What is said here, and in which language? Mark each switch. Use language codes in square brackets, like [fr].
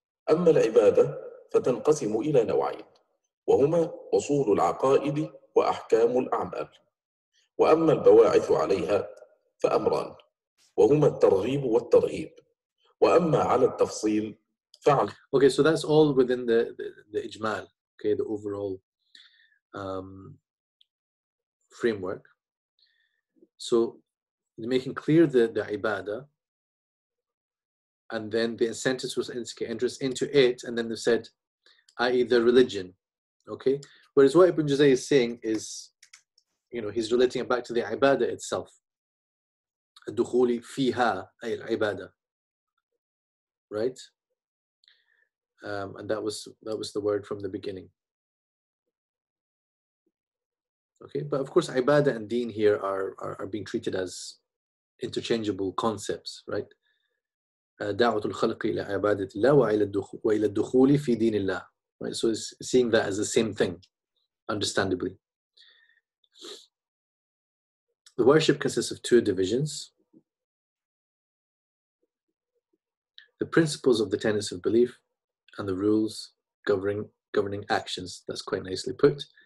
[ar] أما العبادة فتنقسم إلى نوعين، وهما أصول العقائد وأحكام الأعمال. وأما البواعث عليها فأمران، وهما الترغيب والترهيب. وأما على التفصيل فعل. [en] Okay, so that's all within the ijmal, okay, the overall framework. So making clear the ibadah, and then the incentives was interest into it, and then they said, i.e. the religion, okay? Whereas what Ibn Juzayy is saying is, he's relating it back to the ibadah itself. [ar] الدخول فيها أي العبادة, right? [en] And that was the word from the beginning. Okay, but of course ibadah and deen here are being treated as interchangeable concepts, right? [ar] دعوة الخلق إلى عبادة الله وإلى الدخول في دين الله, right? [en] So it's seeing that as the same thing, understandably. The worship consists of two divisions: the principles of the tenets of belief and the rules governing actions. That's quite nicely put.